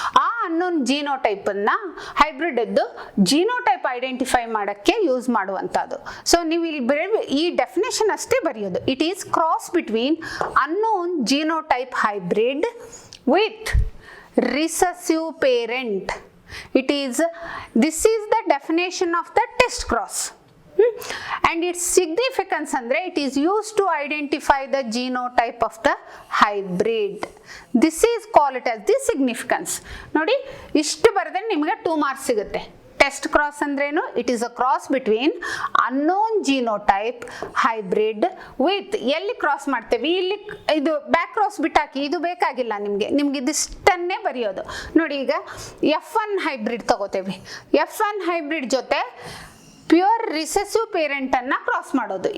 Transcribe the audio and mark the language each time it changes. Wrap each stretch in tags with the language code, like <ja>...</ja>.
<kn>ಆ unknown ಜೀನೋಟೈಪನ್ನು hybrid ಎದ್ದು genotype identify ಮಾಡೋಕ್ಕೆ ಯೂಸ್ ಮಾಡುವಂಥದ್ದು.</kn> <en>so</en> <kn>ನೀವು ಇಲ್ಲಿ ಈ ಡೆಫಿನೇಷನ್ ಅಷ್ಟೇ ಬರೆಯೋದು.</kn> <en>It is cross between unknown genotype hybrid with recessive parent. This is the definition of the test cross. And its significance</en> <kn>andre</kn> <en>it is used to identify the genotype of the hybrid. This is called it as the significance.</en> <kn>Nodi, ishtu baradre nimage 2 marks sigute. Test cross ಅಂದ್ರೇನು,</kn> <en>it is a cross between unknown genotype hybrid with,</en> <kn>ಎಲ್ಲಿ cross ಮಾಡ್ತೇವೆ, ಇಲ್ಲಿ ಇದು back cross ಬಿಟ್ಟಾಕಿ, ಇದು ಬೇಕಾಗಿಲ್ಲ ನಿಮಗೆ ಇದಿಷ್ಟನ್ನೇ ಬರೆಯೋದು. ನೋಡಿ, ಈಗ F1 ಹೈಬ್ರಿಡ್ ತಗೋತೇವೆ. F1 ಹೈಬ್ರಿಡ್ ಜೊತೆ ಪ್ಯೂರ್ ರಿಸೆಸಿವ್ ಪೇರೆಂಟ್ ಅನ್ನ ಕ್ರಾಸ್ ಮಾಡೋದು.</kn>